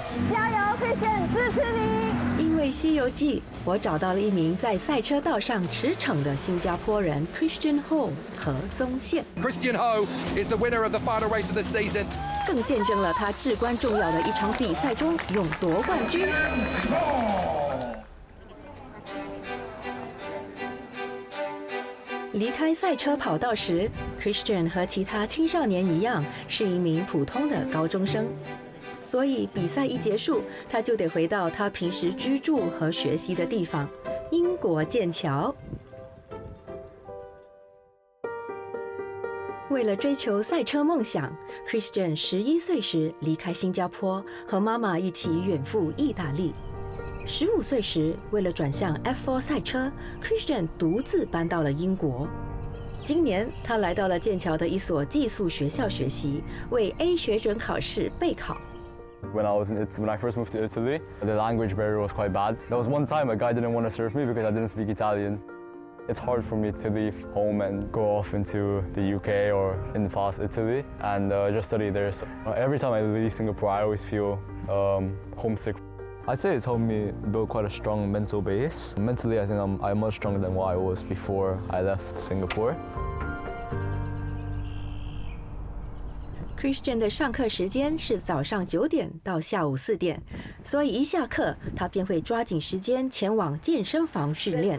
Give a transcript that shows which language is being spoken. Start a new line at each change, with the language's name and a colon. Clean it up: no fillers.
Chinese: 加油 ，Christian， 支持你！因为《西游记》，我找到了一名在赛车道上驰骋的新加坡人 Christian Ho 何宗宪。
English: Christian Ho is the winner of the final race of the season.
Chinese: 更见证了他至关重要的一场比赛中勇夺冠军。离开赛车跑道时 ，Christian 和其他青少年一样，是一名普通的高中生。所以比赛一结束，他就得回到他平时居住和学习的地方——英国剑桥。为了追求赛车梦想 ，Christian 11岁时离开新加坡，和妈妈一起远赴意大利。 15岁时，为了转向 F4 赛车 ，Christian 独自搬到了英国。今年，他来到了剑桥的一所寄宿学校学习，为 A 学准考试备考。
English: When I first moved to Italy, the language barrier was quite bad. There was one time a guy didn't want to serve me because I didn't speak Italian. It's hard for me to leave home and go off into the UK or in past Italy and just study there. So every time I leave Singapore, I always feel homesick. I'd say it's helped me build quite a strong mental base. Mentally, I think I'm much stronger than what I was before I left Singapore.
Chinese: Christian 的上课时间是早上9点到下午4点，所以一下课，他便会抓紧时间前往健身房训练。